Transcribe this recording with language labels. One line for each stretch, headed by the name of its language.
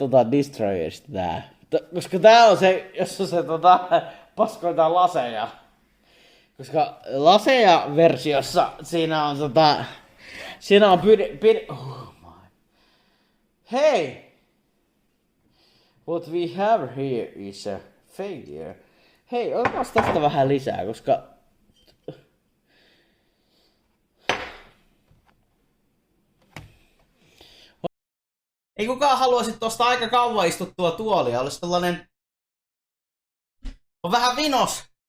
Finnish: Destroyerista tää. Koska tää on se, jossa se paskoitaan laseja. Koska laseja-versiossa siinä on siinä on
English: oh my. Hey! What we have here is a failure.
Finnish: Hei, otapas tästä vähän lisää, koska ei kukaan haluaisi tosta aika kauan istuttua tuolia. Olisi tollanen on vähän vinos.